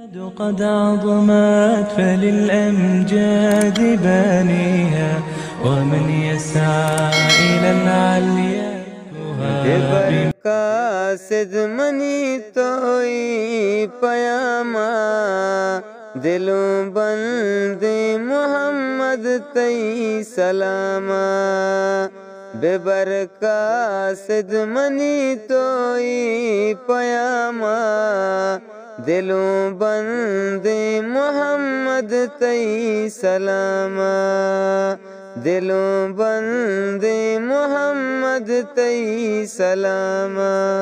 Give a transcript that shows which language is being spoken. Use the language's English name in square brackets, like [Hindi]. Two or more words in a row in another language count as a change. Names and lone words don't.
[Arabic] قد عظمت فللأمجاد بانيها، ومن يسعى إلى العليا [Baluchi] قاصد منی توئی پیاما دلوں بندے محمد تئی سلاما بیبرقاصد منی توئی پیاما دلوں بندے محمد تئی سلاما دلوں بندے محمد تئی سلاما